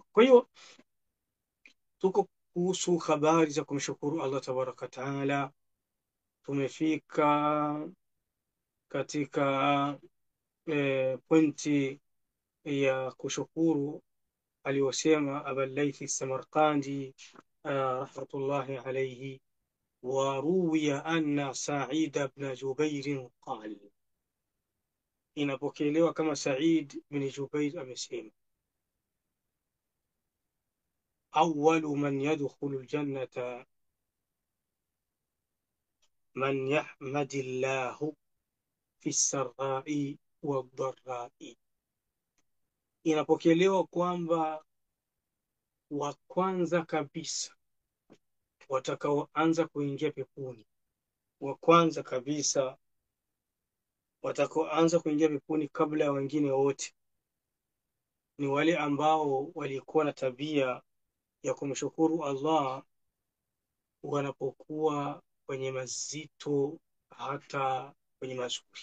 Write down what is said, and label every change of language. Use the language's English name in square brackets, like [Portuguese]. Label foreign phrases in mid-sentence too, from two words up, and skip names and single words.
[Swahili] Kwa hiyo tuko kuhusu habari za kumshukuru Allah [Arabic] تبارك تعالى. [Swahili] Tumefika katika pointi ya kushukuru aliyosema Abul Layth Samarqandi [Arabic] رحمة الله عليه وروي أن سعيد بن جبير قال, [Swahili] inapokelewa kama Sa'id ibn Jubair amesema, [Arabic] أول من يدخل الجنة من يحمد الله في السراء والضراء. [Swahili] Inapokelewa kwamba wa kwanza kabisa watakaoanza kuingia peponi, wa kwanza kabisa watakaoanza kuingia peponi kabla ya wengine wote ni wale ambao walikuwa na tabia ya kumshukuru Allah wanapokuwa kwenye mazito hata kwenye mazuri.